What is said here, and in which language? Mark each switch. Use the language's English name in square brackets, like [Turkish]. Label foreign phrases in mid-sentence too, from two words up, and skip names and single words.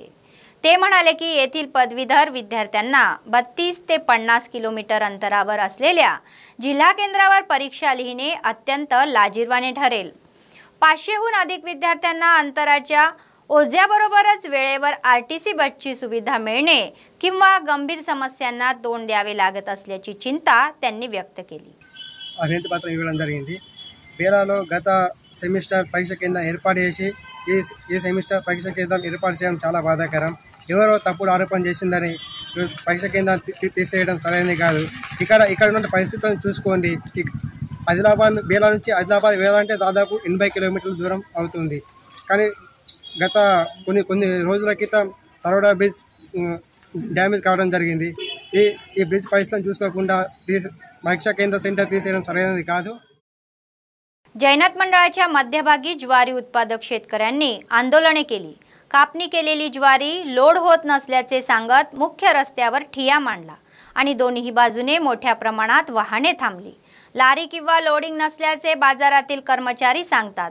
[Marathi] ते म्हणाले की येथील पदवीधर विद्यार्थ्यांना 32 ते 50 किलोमीटर अंतरावर असलेल्या जिल्हा केंद्रावर परीक्षा लिहिणे अत्यंत लाजिरवाणे ठरेल। 500हून अधिक विद्यार्थ्यांना अंतराच्या ओझ्याबरोबरच वेळेवर आरटीसी बसची सुविधा मिळणे किंवा गंभीर समस्यांना तोंड द्यावे लागत असल्याची चिंता त्यांनी व्यक्त केली। [Telugu] అవినీతి పత్రం ఇవ్వడం జరిగింది। బేలాలో గత సెమిస్టర్ పరీక్ష కేంద్రం ఏర్పాటు చేసి ఈ సెమిస్టర్ పరీక్ష కేంద్రం ఏర్పాటు చేయడం చాలా బాధాకరం। ఎవరో తప్పుడు ఆరోపణ చేసిందని పరీక్ష కేంద్రం తీసేయడం సరైనది కాదు। ఇక్కడ ఉన్న పరిస్థితులను చూసుకోండి। ఆదిలాబాద్ బేలా నుంచి ఆదిలాబాద్ వెళ్ళాలంటే దాదాపు 80 కిలోమీటర్ల దూరం అవుతుంది। కానీ గత కొన్ని రోజుల క్రితం తరోడా [English] bridge damage [Telugu] కావడం జరిగింది। ఈ బ్రిడ్జ్ పరిస్థితులను చూసుకోకుండా పరీక్షా కేంద్ర సెంటర్ తీసేయడం సరైనది కాదు। [Marathi] जैनत मंडळाच्या मध्यभागी ज्वारी उत्पादक शेतकऱ्यांनी आंदोलने केली। कापणी केलेली ज्वारी लोड होत नसल्याचे सांगत मुख्य रस्त्यावर ठिय्या मांडला आणि दोन्ही बाजूने मोठ्या प्रमाणात वाहने थांबली। लारी किंवा लोडिंग नसल्याचे बाजारातील कर्मचारी सांगतात।